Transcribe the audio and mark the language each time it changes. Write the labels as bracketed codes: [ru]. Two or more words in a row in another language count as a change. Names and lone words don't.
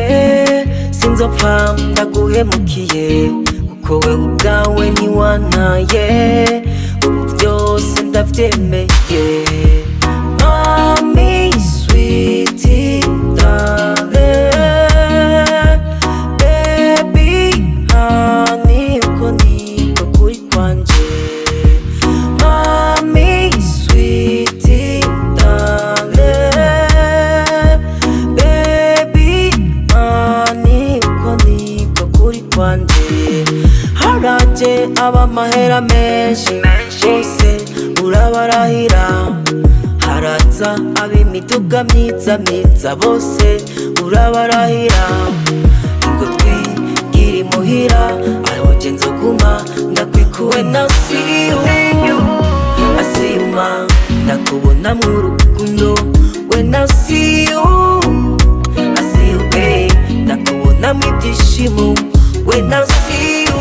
[rn] sinzopfa ndaguhemukiye, kuko wewe ubwawe ntiwantaye, ubu byose ndabyemeye. [en] Mami sweetie darling, baby honey, [rn] uko niko kuri kwanje. [en] Mami sweetie darling, baby honey, [rn] uko niko kuri kwanje. Haraje ab'amahera menshi, bose urabarahira. Haraza ab'imiduga myiza myiza, bose urabarahira. Ngo twigire imuhira, aho je nzoguma ndakwikuwe. [en] When I see you, I see you ma, [rn] ndakubona mu rukundo. [en] When I see you, I see you babe, [rn] ndakubona mu ibyishimo. [en] When I see